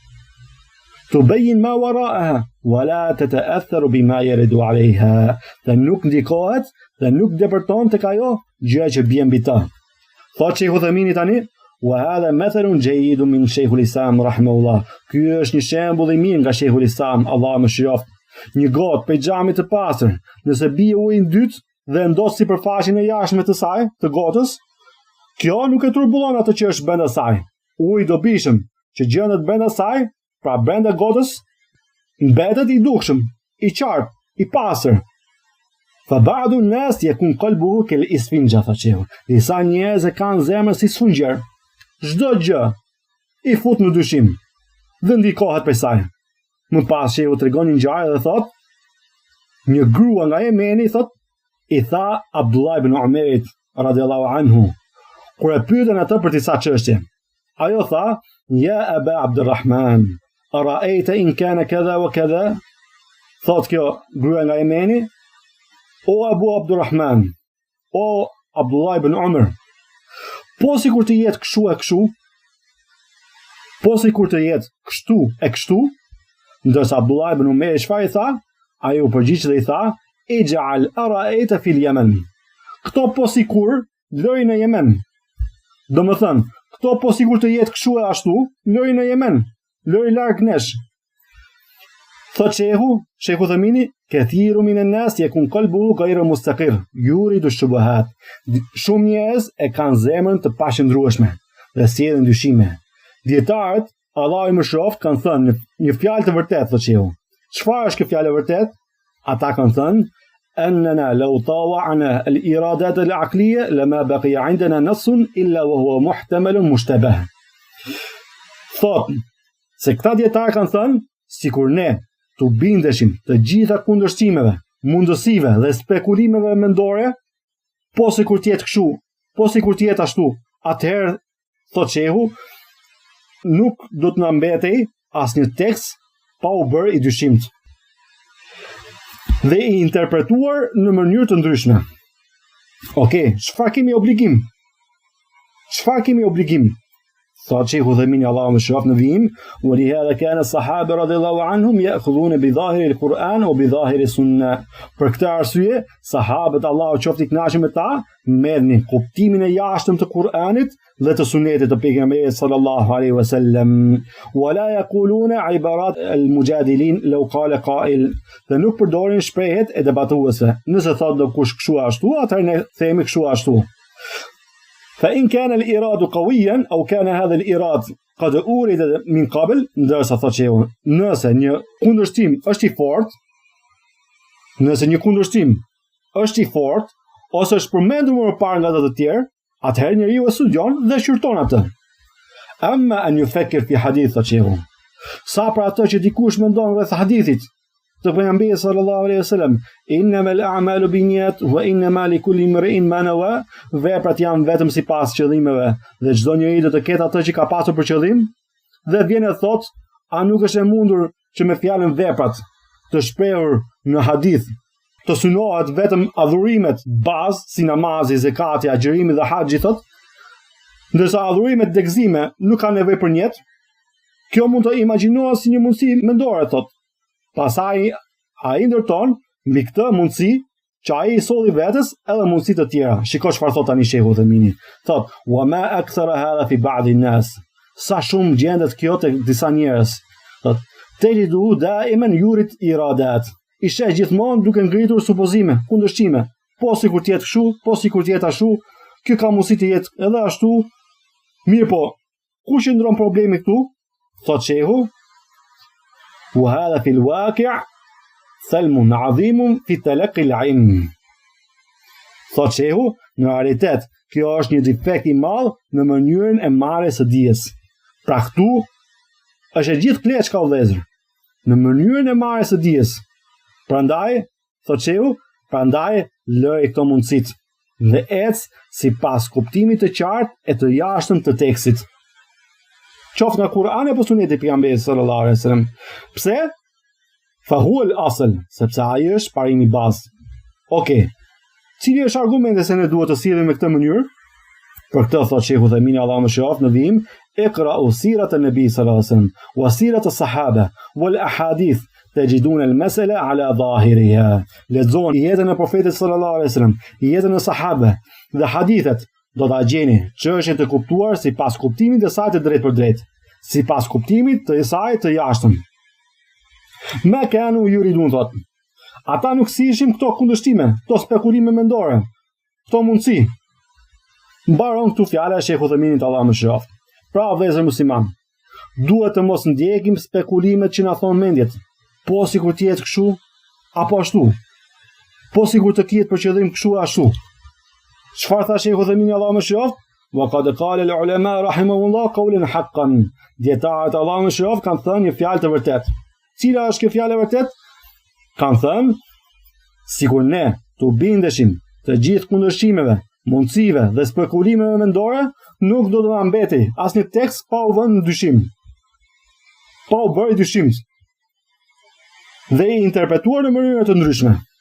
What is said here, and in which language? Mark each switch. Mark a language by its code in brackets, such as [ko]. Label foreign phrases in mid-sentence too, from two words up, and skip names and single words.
[ar] تبين ما وراءها ولا تتأثر بما يرد عليها. [sq] Dhe nuk ndikohet dhe nuk depërton tek ajo gjëja që bie mbi të. Thotë Sheikhu Dhamini tani, [ar] وهذا مثل جيد من شيخ الإسلام رحمه الله. [sq] Ky është një shembull i mirë nga Sheikhul Islam, Allahu mëshiroft. Një gotë për xhamit të pastër, nëse bie uji në dytë dhe ndos sipërfaqen e jashtme të saj, të gotës, kjo nuk e turbullon atë që është brenda saj. Uji i dobishëm që gjendet brenda saj, pra brenda gotës, mbetet i dukshëm, i qartë, i pastër. [ar] فبعض الناس يكون قلبه كالإسفنجة فشيه. [sq] Disa njerëz e kanë zemrën si sfungjer. Çdo gjë i fut në dyshim dhe ndikohet prej saj. Më pas shehu tregon një ngjarje dhe thot, një grua nga Jemeni thot, i tha Abdullah ibn Umerit [ar] رضي الله عنه, [sq] kur e pyetën atë për disa çështje. Ajo tha, [ar] يا أبا عبد الرحمن، أرأيت إن كان كذا وكذا? [sq] Thot kjo gruaja nga Jemeni, o Abu Abdurrahman, o Abdullah ibn Umar, Po sikur të jetë kështu e kështu, po sikur të jetë kështu e kështu, ndërsa Abdullah ibn Umayr çfarë i tha? Ai u përgjigj dhe i tha: [ar] "اجعل أرأيت في اليمن." [sq] Këto po sikur lëri në Yemen. Domethënë, këto po sikur të jetë kështu e ashtu, lëri në Yemen, lëri larg nesh. [ar] Thot Sheikhu Thamini, "كثير من الناس يكون قلبه غير مستقر، يورد شبهات." [sq] Shumë njerëz e kanë zemrën të paqëndrueshme dhe sjellin dyshime. Dietarët, Allahu i mëshiroft, kanë thënë një fjalë të vërtetë, thot Sheikhu. Çfarë është kjo fjalë e vërtetë? Ata kanë thënë: [ar] "أننا لو طاوعنا الإيرادات العقلية لما بقي عندنا نص إلا وهو محتمل مشتبه." [sq] Thot se këta dietarë kanë thënë, sikur ne të bindeshim të gjitha kundërshtimeve, mundësive dhe spekulimeve mendore, po sikur të jetë kështu, po sikur të jetë ashtu, atëherë, thot Sheikhu, nuk do të na mbetej asnjë tekst pa u bërë i dyshimt dhe i interpretuar në mënyrë të ndryshme. Okej, çfarë kemi obligim? Çfarë kemi obligim? Thot Sheikhu Thamini, Allahu mëshiroft, në vijim: [ar] "ولهذا كان الصحابة رضي الله عنهم يأخذون بظاهر القرآن وبظاهر السنة." [sq] Për këtë arsye, sahabët, Allahu qoftë i kënaqur me ta, merrnin kuptimin e jashtëm të Kur'anit dhe të sunetit të pejgamberit [ar] صلى الله عليه وسلم. ولا يقولون عبارات المجادلين لو قال قائل. [sq] Dhe nuk përdorin shprehjet e debatuesve. Nëse thot do kush kështu ashtu, atëherë ne themi kështu ashtu. [ar] فإن كان الإراد قويا أو كان هذا الإراد قد أورد من قبل، [sq] ndërsa thotë Sheikhu, nëse një kundërshtim është i fortë, ose është përmendur më parë nga të tjerë, atëherë njeriu e studion dhe shqyrton atë. [ar] أما أن يفكر في حديث, [sq] thotë Sheikhu, sa për atë që dikush mendon rreth hadithit të pejgamberit [ar] صلى الله عليه وسلم, إنما الأعمال بالنيات وإنما لكل امرئ ما نوى, [sq] veprat janë vetëm sipas qëllimeve dhe çdo njeri do të ketë atë që ka pasur për qëllim, dhe vjen e thot, a nuk është e mundur që me fjalën veprat të shprehur në hadith të synohet vetëm adhurimet bazë si namazi, zakati, agjërimi dhe haxhi, thot, ndërsa adhurimet degëzime nuk kanë nevojë për njet. Kjo mund të imagjinohet si një mundësi mendore, thot. Pastaj ai ndërton mbi këtë mundësi që ai i solli vetes edhe mundësi të tjera. Shiko çfarë thot tani Sheikhu Thamini. Thot: [ar] "وما أكثر هذا في بعض الناس." [sq] Sa shumë gjendet kjo tek disa njerëz. Thot: [ar] "تجد دائما يورد إيرادات." [sq] I sheh gjithmonë duke ngritur supozime, kundërshtime. Po sikur të jetë kështu, po sikur të jetë ashtu, kjo ka mundësi të jetë edhe ashtu. Mirë po, ku qëndron problemi këtu? Thot Sheikhu: [ar] "وهذا في الواقع ثلم عظيم في تلقي العلم." [sq] Thot Sheikhu, në realitet, kjo është një defekt i madh në mënyrën e marrjes së dijes. Pra këtu është e gjithë pleçka, o vëllezër, në mënyrën e marrjes së dijes. Prandaj, thot Sheikhu, lëri këto mundësit dhe ec sipas kuptimit të qartë e të jashtëm të tekstit. Qoftë nga Kur'ani apo Suneti i pejgamberit [ar] صلى الله عليه وسلم. [sq] Pse? [ar] فهو الأصل, [sq] sepse ai është parimi bazë. Okej. Cili është argumenti se ne duhet të sillemi në këtë mënyrë? Për këtë thot Sheikhu Thamini, Allahu mëshiroft, në vijim: [ar] "اقرؤوا سيرة النبي صلى الله عليه وسلم وسيرة الصحابة والأحاديث تجدون المسألة على ظاهرها." [sq] Lexoni jetën e profetit [ar] صلى الله عليه وسلم, [sq] jetën e sahabe dhe hadithet, do ta gjeni çështjen të kuptuar sipas kuptimit të saj të drejtë për drejtë, sipas kuptimit të saj të jashtëm. [ar] ما كانوا يوردون, thot. [sq] Ata nuk sishin këto kundërshtime, këto spekulime mendore, këto mundësi. Mbaron këtu fjala e Sheikhu Thaminit, Allahu mëshiroft. Pra, vëllezër musliman, duhet të mos ndjekim spekulimet që na thon mendjet, po sikur të jetë kështu apo ashtu, po sikur të ketë për qëllim kështu ashtu. Çfarë tha Sheikhu Thamini, Allahu mëshiroft? [ar] وقد قال العلماء رحمهم الله قولا حقا. [sq] Dietarët, Allahu mëshiroft, kanë thënë një fjalë të vërtetë. Cila është kjo fjalë e vërtetë? Kanë thënë, sikur ne të bindeshim të gjithë kundërshtimeve, mundësive dhe spekulimeve mendore, nuk do të na mbetej asnjë tekst pa u vënë në dyshim, pa u bërë dyshim dhe i interpretuar në mënyra të ndryshme.